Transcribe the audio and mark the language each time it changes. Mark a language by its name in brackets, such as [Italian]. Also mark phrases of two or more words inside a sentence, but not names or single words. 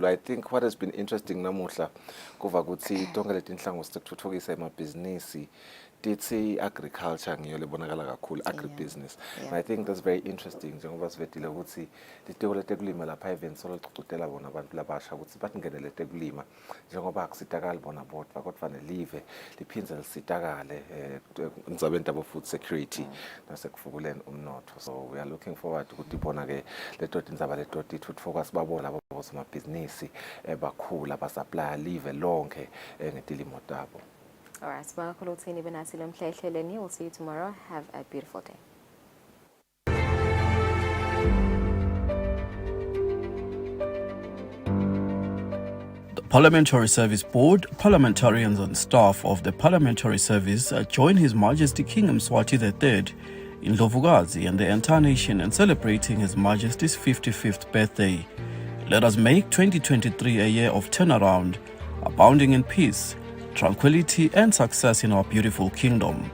[English] I think what has been interesting [Swati] namuhla kuva ukuthi tonke leti inhlango sithuthukisa emabhizinisi tithi agriculture ngiyo lebonakala kakhulu, agribusiness. [English] And I think that's very interesting [Swati] njengoba sivetile ukuthi liteko letekulima lapha events solocudela bona abantu labasha ukuthi batingenele tekulima njengoba akusitakali bona bodwa kodwa nelive liphindze lisitakale ndzabeni abo [English] food security [Swati] nasekufubuleni umnotho. [English] So we are looking forward [Swati] ukuthi bona ke leto tindzaba leto titfutfuka sibabona labo bosomabhizinisi bakhula basupply live lonke ngetilimo tabo. [English] All right, we'll see you tomorrow. Have a beautiful day. The Parliamentary Service Board, parliamentarians and staff of the Parliamentary Service join His Majesty King Eswatini III in Ndlovukazi and the entire nation in celebrating His Majesty's 55th birthday. Let us make 2023 a year of turnaround, abounding in peace, tranquility and success in our beautiful kingdom.